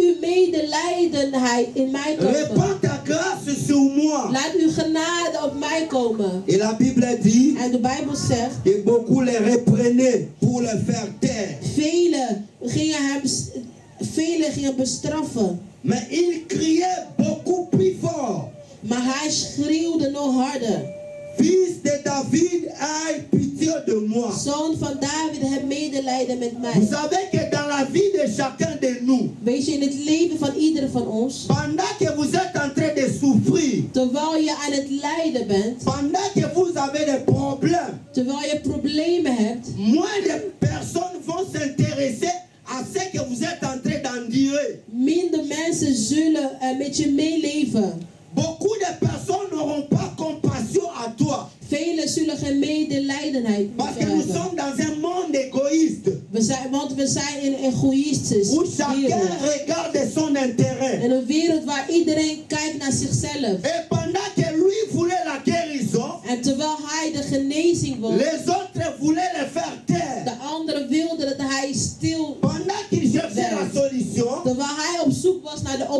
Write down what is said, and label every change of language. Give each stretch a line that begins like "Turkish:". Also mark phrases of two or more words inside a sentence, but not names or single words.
Dutch: medelijdenheid in mij komen.
French: Répands ta grâce sur moi.
Dutch: Laat uw genade op mij komen.
French: Et la Bible dit
Dutch: En de Bijbel zegt,
French: que beaucoup les reprenaient pour les faire taire.
Dutch: velen gingen bestraffen.
French: Mais il criait beaucoup plus fort.
Dutch: Maar hij schreeuwde nog harder.
French: Fils de David, aie pitié de moi.
Dutch: Zoon van David, heb medelijden met
French: Vous
Dutch: mij.
French: savez que dans la vie de chacun de nous,
Dutch: Weet je, in het leven van ieder van ons,
French: pendant que vous êtes en train de souffrir,
Dutch: terwijl je aan het lijden bent,
French: pendant que vous avez des problèmes,
Dutch: terwijl je problemen hebt,
French: moins de personnes vont s'intéresser à ce que vous êtes en train d'endurer.
Dutch: minder mensen zullen met je meeleven.
French: Beaucoup de personnes n'auront pas compassion à toi.
Dutch: Velen zullen geen medelijdenheid met
French: Parce
Dutch: je
French: que nous
Dutch: hebben.
French: sommes dans un monde égoïste
Dutch: Want we zijn in een egoïstisch
French: où chacun
Dutch: wereld.
French: regarde son intérêt.
Dutch: In een wereld waar iedereen kijkt naar zichzelf.
French: Et pendant que lui voulait la guérison,
Dutch: En terwijl hij de genezing wil,
French: les autres voulaient le faire taire.
Dutch: de anderen wilden dat hij stil.
French: Pendant qu'il cherchait la solution,
Dutch: Terwijl hij op zoek was naar de
French: les